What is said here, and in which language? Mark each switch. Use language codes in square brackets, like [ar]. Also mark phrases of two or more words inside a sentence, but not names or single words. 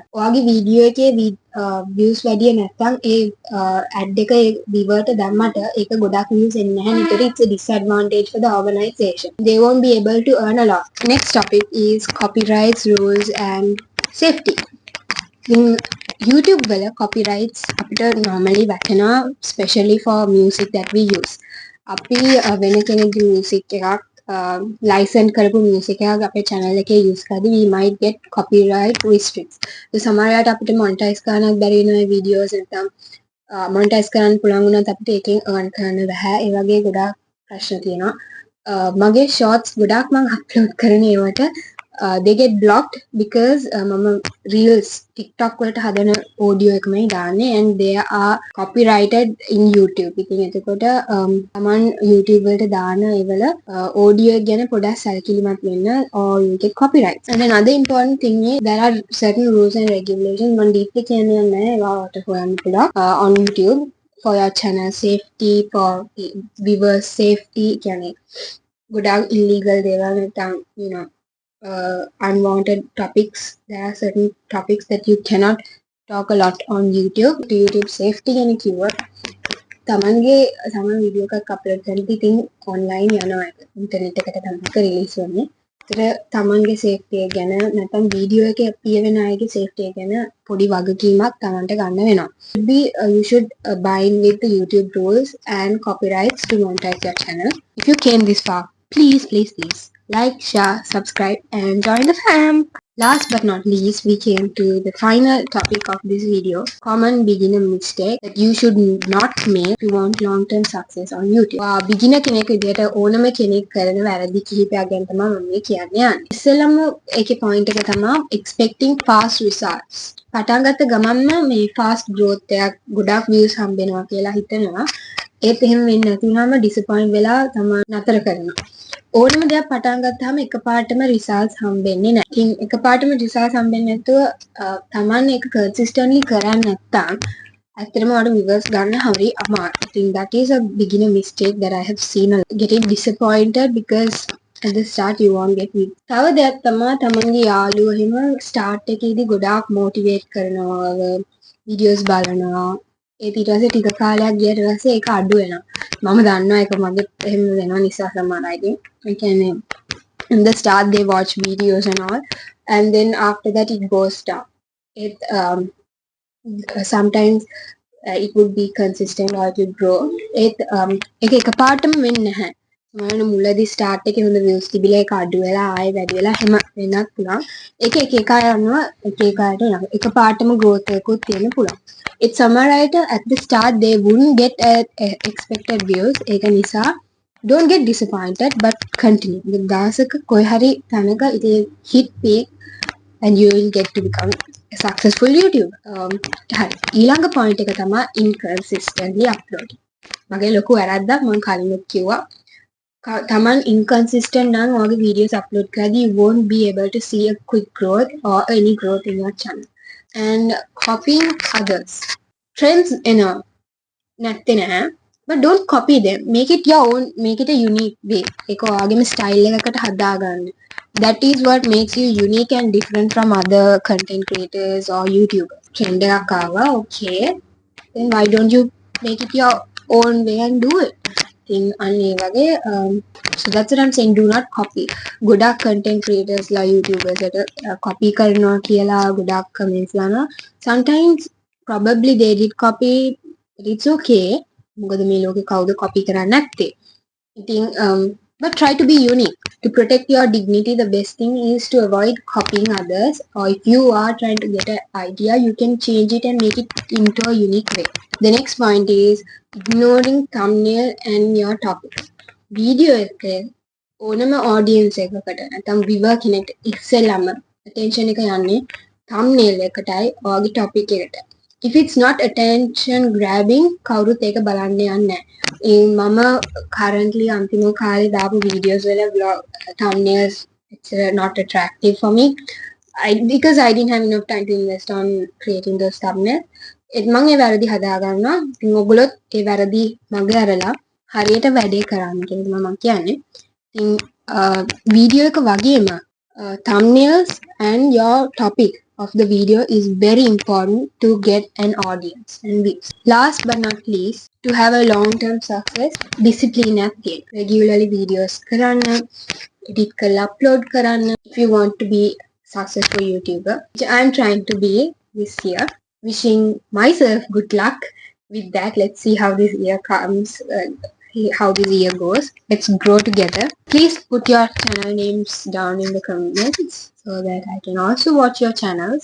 [si] ඔයාගේ වීඩියෝ එකේ views වැඩි නැත්නම් ඒ ad එක viewer-ට දැම්මට ඒක ගොඩක් views එන්නේ නැහැ. [en] ඒතර it's a disadvantage for the organization. They won't be able to earn a lot. Next topic is copyrights, rules and safety. In YouTube වල copyrights අපිට normally වැටෙනවා especially for music that we use. [si] අපි වෙන කෙනෙක්ගේ music එකක් license කරපු music එකක් අපේ channel එකේ use කරද්දී [en] we might get copyright restricts. [si] ඒ සමහර වෙලාවට අපිට monetize කරන්නත් බැරි වෙනවා මේ videos නැත්නම් monetize කරන්න පුළුවන් වුණත් අපිට ඒකෙන් earn කරන්න බෑ. ඒ වගේ ගොඩාක් ප්‍රශ්න තියෙනවා. මගේ shorts ගොඩාක් මම upload කරන ඒවට [en] they get blocked because [si] මම reels TikTok වලට හදන audio එකමයි දාන්නේ [en] and they are copyrighted in YouTube. [si] ඉතින් එතකොට තමන් YouTube වලට දාන ඒවල audio එක ගැන පොඩ්ඩක් සැලකිලිමත් වෙන්න [en] or you get copyright. And another important thing is there are certain rules and regulations [si] මම deeply කියන්නේ නැහැ ඒවට හොයන්න පුළුවන් [en] on YouTube for your channel safety, for viewers safety [si] කියන්නේ ගොඩාක් [en] illegal දේවල් නැත්නම් you know unwanted topics. There are certain topics that you cannot talk a lot on YouTube. [si] YouTube safety ගැන කිව්වොත් තමන්ගේ වීඩියෝ එකක් අප්ලෝඩ් කරද්දී ඉතින් ඔන්ලයින් යනවා ඉන්ටර්නෙට් එකට තමයි රිලීස් වෙන්නේ. ඒතර තමන්ගේ සේෆ්ටි එක ගැන නැත්නම් වීඩියෝ එකේ appear වෙන අයගේ සේෆ්ටි එක ගැන පොඩි වගකීමක් තමන්ට ගන්න වෙනවා. [en] You should bind with the YouTube rules and copyrights to monetize your channel. If you came this far, please like, share, subscribe and join the fam. Last but not least, we came to the final topic of this video. Common beginner mistake that you should not make if you want long-term success on YouTube. [si] Beginner කෙනෙක් විදියට ඕනම කෙනෙක් කරන වැරදි කිහිපයක් ගැන තමයි මම මේ කියන්නේ යන්නේ. ඉස්සෙල්ලම ඒකේ point එක තමයි [en] expecting fast results. [si] පටන් ගත්ත ගමන්ම මේ [en] fast growth [si] එකක් ගොඩක් views හම්බෙනවා කියලා හිතනවා. ඒත් එහෙම වෙන්නේ නැති වුනහම disappoint වෙලා තමයි නතර කරනවා. ඕනම දෙයක් පටන් ගත්තාම එකපාරටම results හම්බෙන්නේ නැහැ. ඉතින් එකපාරටම results හම්බෙන්නේ නැතුව තමන් ඒක consistently කරන්නේ නැත්නම් ඇත්තටම ඔයාලට viewers ගන්න හරි අමාරුයි. [en] ඉතින් that is a beginner mistake that I have seen getting disappointed because at the start you won't get views. [si] තව දෙයක් තමයි තමන්ගේ යාළුවෝ එහෙම start එකේදී ගොඩාක් motivate කරනවා videos බලනවා. ඒත් ඊට පස්සේ ටික කාලයක් ගියට පස්සේ ඒක අඩු වෙනවා. මම දන්නවා ඒක මගේ එහෙම වෙනවා නිසා සමහර අයගේ. ඒ කියන්නේ [en] in the start they watch videos and all and then after that it goes down. It sometimes it would be consistent or it would grow. [si] ඒක එකපාරටම වෙන්නේ නැහැ. සමහරවිට මුලදී start එකේ හොඳ views තිබිලා ඒක අඩු වෙලා ආයෙ වැඩි වෙලා හැම වෙනත් පුළුවන්. ඒක එක අය යනවා එක අයට යනවා. එකපාරටම growth එකකුත් තියෙන්න පුළුවන්. [en] It's [si] සමහර අයට [en] at the start they wouldn't get expected views. [si] ඒක නිසා [en] don't get disappointed but continue. [si] දවසක කොයි හරි තැනක ඉතින් [en] hit peak and you will get to become a successful YouTuber. [si] හරි. ඊළඟ point එක තමයි [en] inconsistently uploading. [si] මගේ ලොකු වැරද්දක් මම කලින්ත් කිව්වා. තමන් [en] inconsistent [si] නම් ඔයාගේ [en] videos upload කරද්දී you won't be able to see a quick growth or any growth in your channel. And copying others. Trends [si] නැත්තේ නැහැ. [en] But don't copy them. Make it your own. Make it a unique way. [si] ඒක ඔයාගේම style එකකට හදාගන්න. [en] That is what makes you unique and different from other content creators or YouTubers. [si] Trend එකක් ආවා. [en] Okay. Then why don't you make it your own way and do it? [si] අන්නේ වගේ [en] so that's what I'm saying, do not copy. [si] ගොඩක් [en] content creators [si] ලා YouTubers copy කරනවා කියලා ගොඩක් comments දානවා. [en] Sometimes probably they did copy, but it's okay. [si] මොකද මේ ලෝකේ කවුද copy කරන්නේ නැත්තේ. ඉතින් [en] but try to be unique. To protect your dignity, the best thing is to avoid copying others, or if you are trying to get an idea, you can change it and make it into a unique way. The next point is ignoring thumbnail and your topic. [si] Video එකේ ඕනම audience එකකට නැත්නම් viewer කෙනෙක්ට ඉස්සෙල්ලාම attention එක යන්නේ thumbnail එකටයි ඔයාගේ topic එකට. [en] If it's not attention grabbing [si] කවුරුත් ඒක බලන්න යන්නේ නැහැ. මම currently අන්තිම කාලේ දාපු videos වල [en] vlog thumbnails it's not attractive for me. Because I didn't have enough time to invest on creating those thumbnails. [si] මම ඒ වැරදි හදා ගන්නවා. ඉතින් ඔයගොල්ලොත් ඒ වැරදි මග ඇරලා හරියට වැඩේ කරන්න කියලා මම කියන්නේ. ඉතින් වීඩියෝ එක වගේම [en] thumbnails and your topic of the video is very important to get an audience and views. Last but not least, to have a long-term success, discipline at game. Regularly videos [si] කරන්න, edit කරලා upload කරන්න. [en] If you want to be successful YouTuber, which I'm trying to be this year. Wishing myself good luck with that. Let's see how this year comes, how this year goes. Let's grow together. Please put your channel names down in the comments so that I can also watch your channels.